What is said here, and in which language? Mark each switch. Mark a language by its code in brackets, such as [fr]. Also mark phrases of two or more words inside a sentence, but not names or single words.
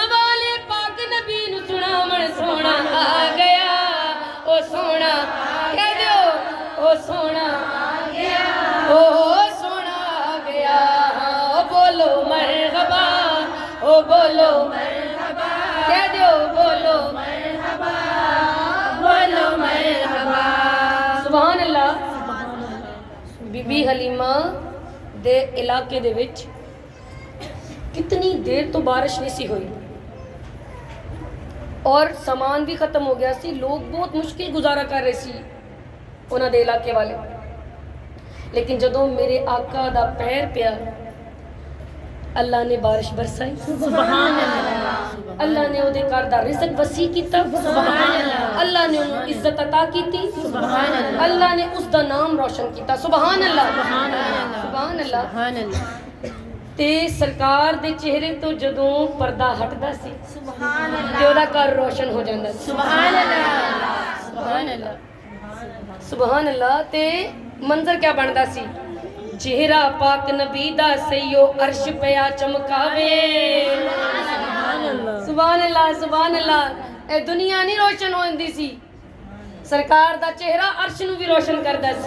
[pa] والے پاک نبی نوں سناوݨ سوہݨا آ گیا او سوہݨا کہہ دو او سوہݨا آ گیا او سوہݨا آ گیا او بولو مرحبا او بولو مرحبا کہہ دو بولو مرحبا بولو مرحبا [ar] سبحان الله [pa] بی بی حلیمہ دے علاقے دے وچ کنی دیر توں بارش نہیں سی ہوئی اور سامان بھی ختم ہو گیا سی لوگ بہت مشکل گزارا کر رہے سی اونہاں دے علاقے والے لیکن جدوں میرے آقا دا پیر پیا اللہ نے بارش برسائی [ar] سبحان الله [pa] اللہ نے اوہدے گھر دا رزق وسیع کیتا [ar] سبحان الله [pa] اللہ نے انہیں عزت عطا کیتی [ar] سبحان الله [ur] اللہ نے اس کا نام روشن کیا [ar] سبحان الله سبحان الله سبحان الله سبحان الله [pa] تے سرکار دے چہرے توں جدوں پردہ ہٹدا سی [ar] सुभान [pa] تے اوہدا گھر روشن ہو جاندا سی [ar] سبحان الله سبحان الله سبحان الله [pa] تے منظر کیا بندا سی چہرہ پاک نبی دا سئیو عرش پیا چمکاوے [ar] سبحان الله سبحان الله [pa] اے دنیا نہیں روشن ہوندی سی سرکار دا چہرہ عرش نوں بھی روشن کردا سی